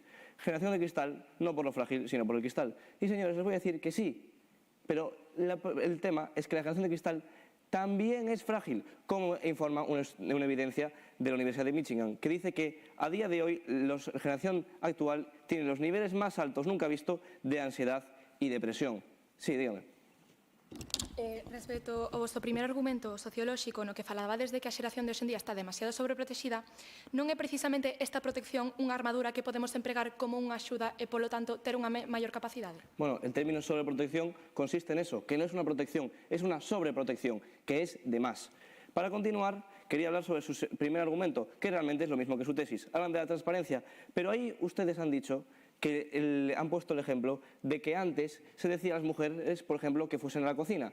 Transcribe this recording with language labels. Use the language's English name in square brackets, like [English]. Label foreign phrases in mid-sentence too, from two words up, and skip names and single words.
[Spanish] Generación de cristal, no por lo frágil, sino por el cristal. Y señores, les voy a decir que sí, pero el tema es que la generación de cristal también es frágil, como informa una evidencia de la Universidad de Michigan, que dice que a día de hoy la generación actual tiene los niveles más altos nunca visto de ansiedad y depresión. Sí, dígame. [Galician] Respecto ao vosso primeiro argumento sociolóxico no que falabades de que a xeración de hoxe en día está demasiado sobreprotexida, non é precisamente esta protección unha armadura que podemos empregar como unha axuda e, polo tanto, ter unha maior capacidade? [Spanish] Bueno, el término sobreprotección consiste en eso, que no es una protección, es una sobreprotección, que es de más. Para continuar, quería hablar sobre su primer argumento, que realmente es lo mismo que su tesis. Hablan de la transparencia, pero ahí ustedes han dicho que han puesto el ejemplo de que antes se decía a las mujeres, por ejemplo, que fuesen a la cocina.